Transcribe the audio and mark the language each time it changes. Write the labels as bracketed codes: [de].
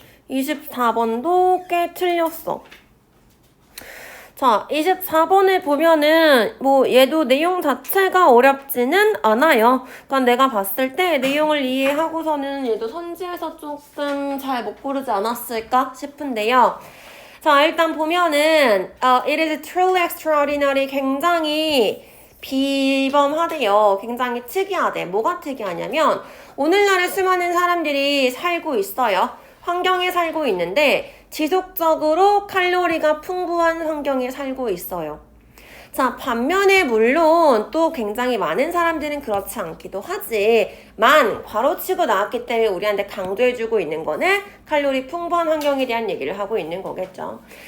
[ko] 24번도 꽤 틀렸어. 자, 24번에 보면은 얘도 내용 자체가 어렵지는 않아요. 그러니까 내가 봤을 때 내용을 이해하고서는 얘도 선지에서 조금 잘 못 고르지 않았을까 싶은데요. 자, 일단 보면은 [en] it is truly extraordinary. [ko] 굉장히 비범하대요. 굉장히 특이하대. 뭐가 특이하냐면 오늘날에 수많은 사람들이 살고 있어요. 환경에 살고 있는데 지속적으로 칼로리가 풍부한 환경에 살고 있어요. 자, 반면에 물론 또 굉장히 많은 사람들은 그렇지 않기도 하지만 괄호치고 나왔기 때문에 우리한테 강조해주고 있는 거는 칼로리 풍부한 환경에 대한 얘기를 하고 있는 거겠죠.